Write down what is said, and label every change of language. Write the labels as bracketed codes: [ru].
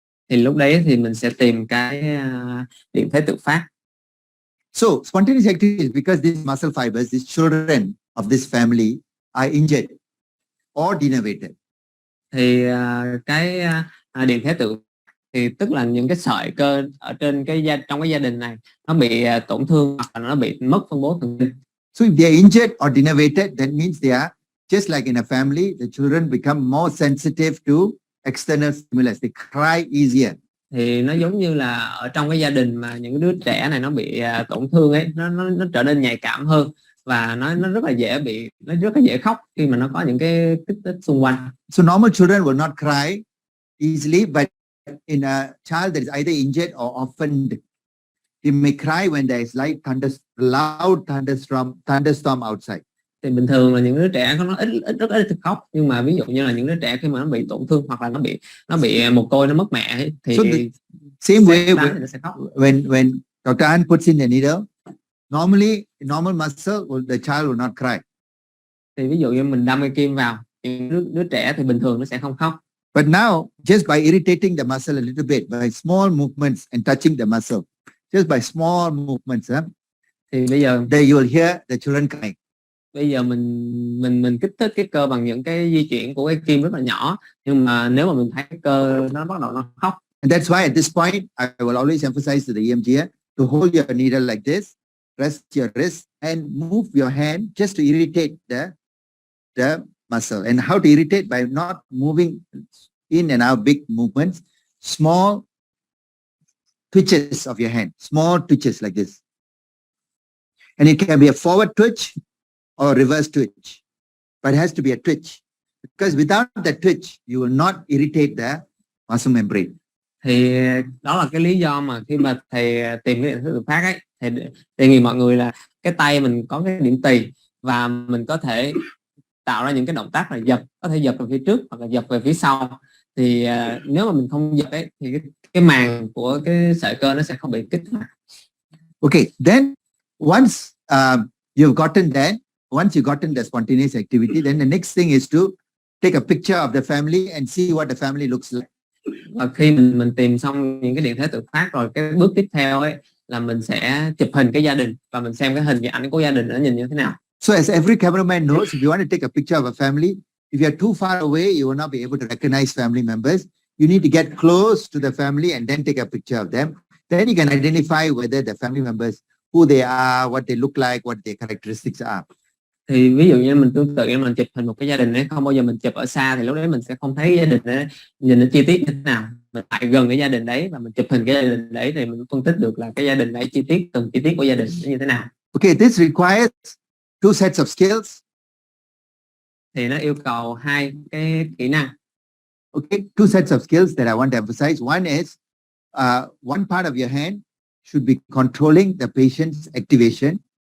[vi] Thì lúc đấy thì mình sẽ tìm cái điện thế tự phát. [en] So spontaneous activity is because these muscle fibers, these children of this family are injured or denervated. [vi] Thì cái điện thế tự thì tức là những cái sợi cơ ở trên trong cái gia đình này nó bị tổn thương hoặc là nó bị mất phân bố thần kinh. [en] So if they are injured or denervated, that means they are just like in a family, the children become more sensitive to external stimulus. They cry easier. [vi] Thì nó giống như là ở trong cái gia đình mà những đứa trẻ này nó bị tổn thương ấy, nó trở nên nhạy cảm hơn và nó rất là dễ khóc khi mà nó có những cái kích thích xung quanh. [en] So normal children will not cry easily, but in a child that is either injured or orphaned, he may cry when there is loud thunderstorm outside. [vi] Thì bình thường là những đứa trẻ nó rất ít khóc, nhưng mà ví dụ như là những đứa trẻ khi mà nó bị tổn thương hoặc là nó bị mồ côi, nó mất mẹ ấy, thì [en] so same way when Dr. An puts in the needle, normally normal muscle, the child will not cry. [vi] Thì ví dụ như mình đâm cái kim vào, những đứa trẻ thì bình thường nó sẽ không khóc. [en] But now, just by irritating the muscle a little bit, by small movements and touching the muscle, just by small movements, [vi] thì bây giờ [en] then you will hear the children crying. [vi] Bây giờ mình kích thích cái cơ bằng những cái di chuyển của cái kim rất là nhỏ, nhưng mà nếu mà mình thấy cái cơ nó bắt đầu nó khóc. [en] And that's why at this point, I will always emphasize to the EMG to hold your needle like this, rest your wrist, and move your hand just to irritate the muscle. And how to irritate? By not moving in and out big movements, small twitches of your hand, small twitches like this. And it can be a forward twitch or reverse twitch, but it has to be a twitch. Because without the twitch, you will not irritate the muscle membrane. [vi] Thì đó là cái lý do mà khi mà thầy tìm cái điện thức tự phát ấy, thầy đề nghị mọi người là cái tay mình có cái điểm tì và mình có thể tạo ra những cái động tác là giật, có thể giật về phía trước hoặc là giật về phía sau. Thì nếu mà mình không giật ấy thì cái màng của cái sợi cơ nó sẽ không bị kích hoạt. [en] Okay, then once you've gotten that, once you've gotten the spontaneous activity, then the next thing is to take a picture of the family and see what the family looks like. [vi] Và khi mình tìm xong những cái điện thế tự phát rồi, cái bước tiếp theo ấy là mình sẽ chụp hình cái gia đình và mình xem cái ảnh của gia đình nó nhìn như thế nào. [en] So as every cameraman knows, if you want to take a picture of a family, if you are too far away, you will not be able to recognize family members. You need to get close to the family and then take a picture of them. Then you can identify whether the family members, who they are, what they look like, what their characteristics are. [vi] Thì ví dụ như mình tương tự như mình chụp hình một cái gia đình ấy, không bao giờ mình chụp ở xa thì lúc đấy mình sẽ không thấy gia đình đấy nhìn nó chi tiết như thế nào. Mình lại gần cái gia đình đấy và mình chụp hình cái gia đình đấy thì mình phân tích được là cái gia đình đấy chi tiết, từng chi tiết của gia đình như thế nào. [en] Okay, this requires two sets of skills. [vi] Thì nó yêu cầu hai cái kỹ năng. [en] Okay, two sets of skills that I want to emphasize. One is one part of your hand should be controlling the patient's activation.